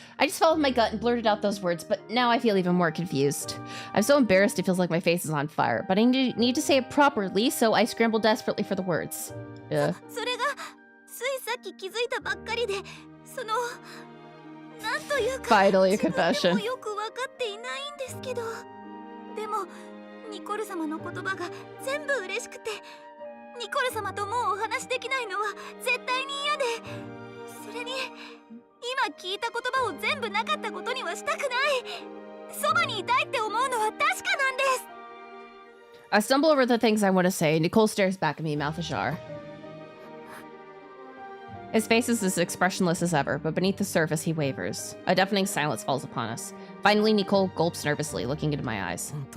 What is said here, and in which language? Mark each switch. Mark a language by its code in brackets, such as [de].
[en] I just followed my gut and blurted out those words, but now I feel even more confused. I'm so embarrassed it feels like my face is on fire, but I need to say it properly, so I scramble desperately for the words. [ja] それがついさっき気づいたばっかりで、なんというか [en] Finally, a [ja] 自分で [en] confession. [ja] もよくわかっていないんですけど、でもニコル様の言葉が全部嬉しくて、ニコル様ともうお話できないのは絶対に嫌で、それに今聞いた言葉を全部なかったことにはしたくない。そばにいたいって思うのは確かなんです。 [en] I stumble over the things I want to say. Nicole stares back at me, mouth ajar. His face is as expressionless as ever, but beneath the surface he wavers. A deafening silence falls upon us. Finally, Nicole gulps nervously, looking into my eyes.